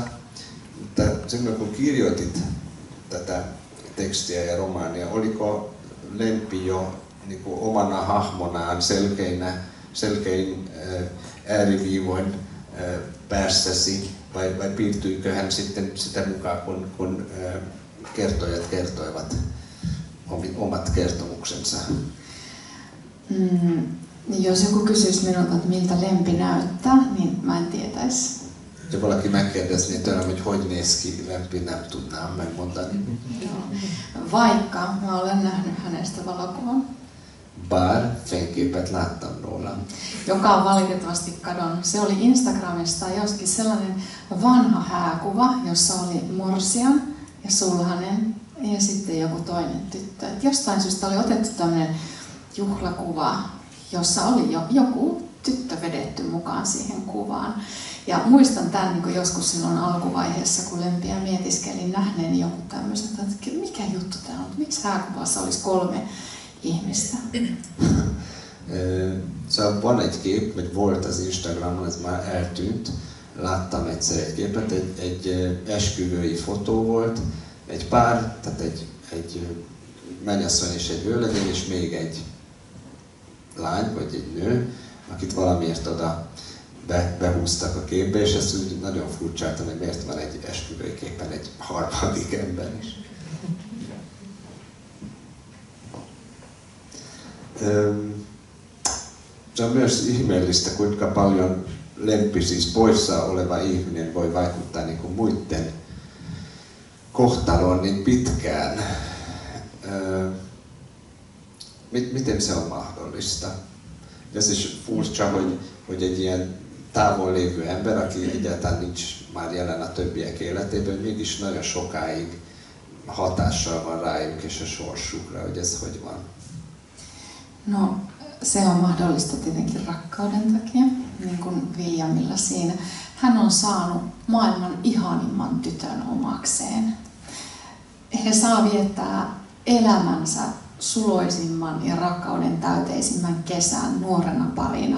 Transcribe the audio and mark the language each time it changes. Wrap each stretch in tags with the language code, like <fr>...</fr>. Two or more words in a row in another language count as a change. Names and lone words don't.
<fi>Mutta silloin kun kirjoitit tätä tekstiä ja romaania, oliko Lempi jo niin kuin omana hahmonaan selkein ääriviivoin päässäsi, vai piirtyykö hän sitten sitä mukaan, kun kertojat kertoivat omat kertomuksensa? Jos joku kysyisi minulta, että miltä Lempi näyttää, niin mä en tietäisi.</fi> <hu>Ja valaki megkérdezné tőlem, hogy néz ki Lempi, nem tudnám megmondani.</hu> <fi>Vaikka mä olen nähnyt hänestä valokuvan.</fi> <hu>Bár fényképet láttam róla.</hu> <fi>Joka on valitettavasti kadonnut. Se oli Instagramista joskin sellainen vanha hääkuva, jossa oli morsian ja sulhanen ja sitten joku toinen tyttö. Et jostain syystä oli otettu tämmöinen juhlakuva, jossa oli joku tyttö vedetty mukaan siihen kuvaan. Ja muistan tämän niin joskus silloin alkuvaiheessa, kun Lempiä mietiskelin nähneeni jonkun tämmöisen, että mikä juttu tämä on, miksi hääkuvassa olisi 3 ihmistä?</fi> <hu>Så van egy kép, vagy volt az Instagramon, ez már eltűnt. Láttam egyszer egy képet, egy esküvői fotó volt, egy pár, tehát egy mennyasszony és egy vőlegény, és még egy lány, vagy egy nő, akit valamiért oda behúztak a képbe, és ezt úgy nagyon furcsáltam, hogy miért van egy esküvői képen egy harmadik ember is.</hu> <fi>Se on myös ihmeellistä, kuinka paljon Lempi, siis poissa oleva ihminen, voi vaikuttaa niin kuin muiden kohtaloon niin pitkään. Miten se on mahdollista? Ja siis</fi> <hu>furcsa, hogy egy ilyen távol lévő ember, aki egyáltalán nincs már jelen a többiek életében, mégis nagyon sokáig hatással van rájuk és a sorsukra, hogy ez hogy van.</hu> <fi>No, se on mahdollista tietenkin rakkauden takia, niin kuin Williamilla siinä. Hän on saanut maailman ihanimman tytön omakseen. He saa viettää elämänsä suloisimman ja rakkauden täyteisimmän kesän nuorena parina.</fi>